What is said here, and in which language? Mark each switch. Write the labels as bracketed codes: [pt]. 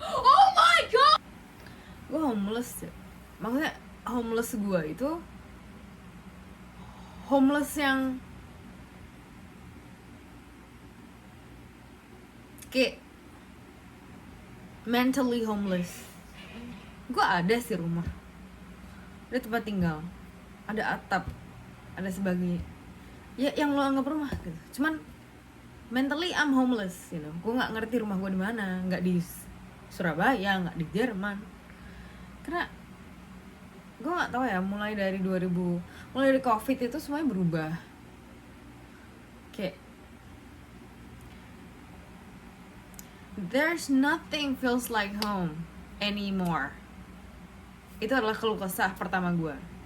[en] Oh my god! [id] Gue homeless ya. Maksudnya homeless gue itu homeless yang kayak mentally homeless. Gue ada sih rumah, ada tempat tinggal, ada atap, ada sebagainya. Ya yang lo anggap rumah gitu. Cuman [en] mentally I'm homeless, you know. [id] Gue nggak ngerti rumah gue di mana, nggak di Surabaya, nggak di Jerman. Karena gue nggak tahu ya, mulai dari COVID itu semuanya berubah. Kayak [en] there's nothing feels like home anymore. [id] Itu adalah keluh kesah pertama gue.